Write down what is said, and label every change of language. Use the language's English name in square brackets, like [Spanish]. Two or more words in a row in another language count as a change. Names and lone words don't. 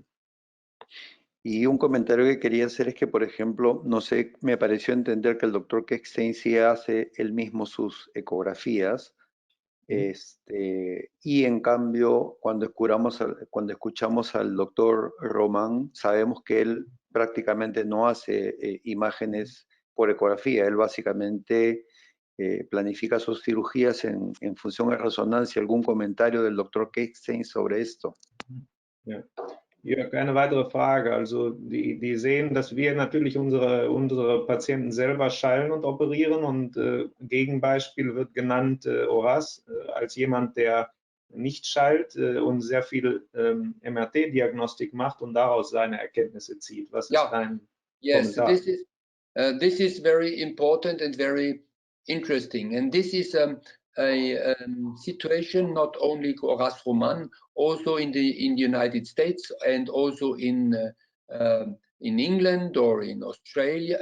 [Spanish] Y un comentario que quería hacer es que, por ejemplo, no sé, me pareció entender que el doctor Keckstein sí hace él mismo sus ecografías, y en cambio, cuando escuchamos al doctor Román, sabemos que él prácticamente no hace imágenes por ecografía, él básicamente planifica sus cirugías en función de resonancia. ¿Algún comentario del doctor Keckstein sobre esto? [German] Ja. Jörg, eine weitere Frage. Also die sehen, dass wir natürlich unsere Patienten selber schallen und operieren, und Gegenbeispiel wird genannt Horace als jemand, der nicht schallt und sehr viel MRT-Diagnostik macht und daraus seine Erkenntnisse zieht. Was ist dein Kommentar? [English] Yes, this is very important and very interesting, and this is a situation not only Horace Roman, also in the United States, and also in England or in Australia.